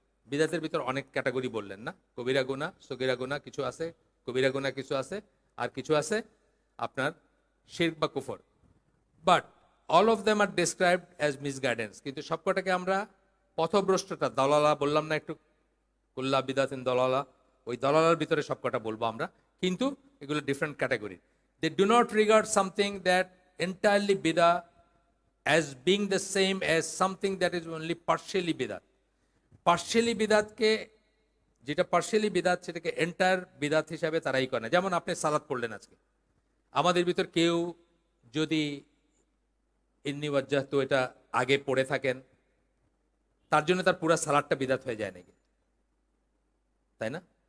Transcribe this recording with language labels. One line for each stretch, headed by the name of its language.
Bangla: বিদাতের ভিতর অনেক ক্যাটাগরি বললেন না, কবিরা গুনাহ, সগীরা গুনাহ কিছু আছে, কবিরা গুনাহ কিছু আছে, আর কিছু আছে আপনার শিরক বা কুফর।
English: but all of them are described as misguidance,
Bangla: কিন্তু সবকটাকে আমরা পথভ্রষ্টতা, দলালা বললাম না একটু, কুল্লা বিদাতিন দলালা, ওই দলালার ভিতরে সবকটা বলবো আমরা, কিন্তু এগুলো different category.
English: They do not regard something that entirely বিদা as being the same as something that is only partially bidat.
Bangla: Partially বিদাতকে, যেটা পার্শিয়ালি বিদাত সেটাকে এন্টায়ার বিদাত হিসাবে তারাই করে না। যেমন আপনি সালাত পড়লেন আজকে, আমাদের ভিতর কেউ যদি ইন্নী ওয়াজ্জাহতু এটা আগে পড়ে থাকেন, তার জন্য তার পুরা সালাদটা বিদাত হয়ে যায় নাকি? তাই না?